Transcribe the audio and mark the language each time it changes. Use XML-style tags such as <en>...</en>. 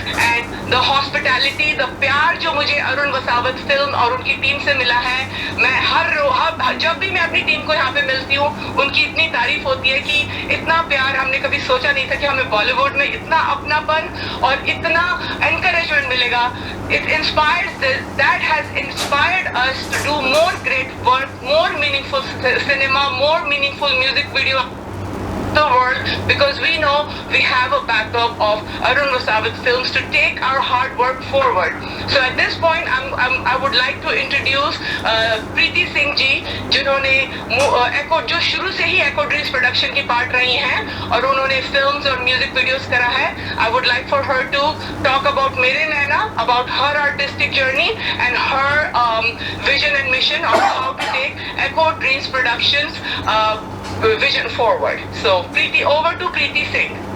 <hi>And the hospitality, the प्यार जो मुझे अरुण वसावत फिल्म और उनकी टीम से मिला है, मैं जब भी मैं अपनी टीम को यहाँ पे मिलती हूँ उनकी इतनी तारीफ होती है कि इतना प्यार हमने कभी सोचा नहीं था कि हमें बॉलीवुड में इतना अपनापन और इतना एनकरेजमेंट मिलेगा.</hi> <en>It inspires that has inspired us to do more great work, more meaningful cinema, more meaningful music video the world, because we know we have a backup of Arun Wasavat Films to take our hard work forward. So at this point I would like to introduce Preeti Singh ji,</en> <hi>जिन्होंने Echo जो शुरू से ही Echo Dreams production की part रही हैं और उन्होंने films और म्यूजिक वीडियोस करा है.</hi> <en>I would like for her to talk about Mere Naina, about her artistic journey and her vision and mission on how to take Echo Dreams Productions vision forward. So Preeti, over to Preeti Singh.</en>